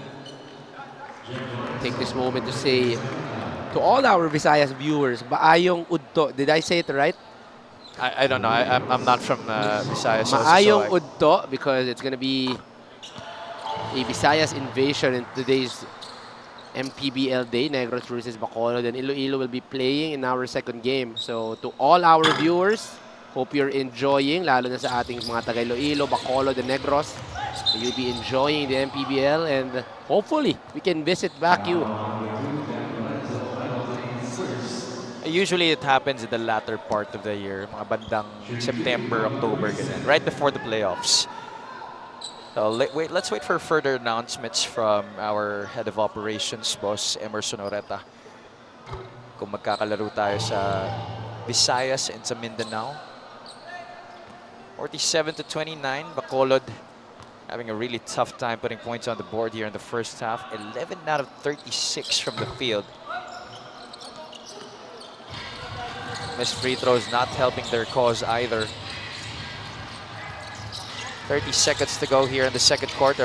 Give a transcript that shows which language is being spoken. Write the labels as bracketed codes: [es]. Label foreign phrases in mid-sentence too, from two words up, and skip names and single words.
[en] take this moment to say to all our Visayas viewers, [ceb] Maayong Udto. [en] Did I say it right? I don't know. I'm not from Visayas. [ceb] Maayong Udto, [en] because it's going to be a Visayas invasion in today's MPBL day. Negros versus Bacolod, and Iloilo will be playing in our second game. So to all our viewers, hope you're enjoying, [tl] lalo na sa ating mga taga Iloilo, Bacolod, and Negros. [en] You'll be enjoying the MPBL, and hopefully we can visit back you. Usually it happens in the latter part of the year, [tl] mga bandang September, October, ganyan, [en] right before the playoffs. So let's wait for further announcements from our head of operations, Boss Emerson Oreta. [tl] Kung magkakalaro tayo sa Visayas and sa Mindanao. [en] 47-29, Bacolod having a really tough time putting points on the board here in the first half. 11 out of 36 from the field. Missed free throws not helping their cause either. 30 seconds to go here in the second quarter.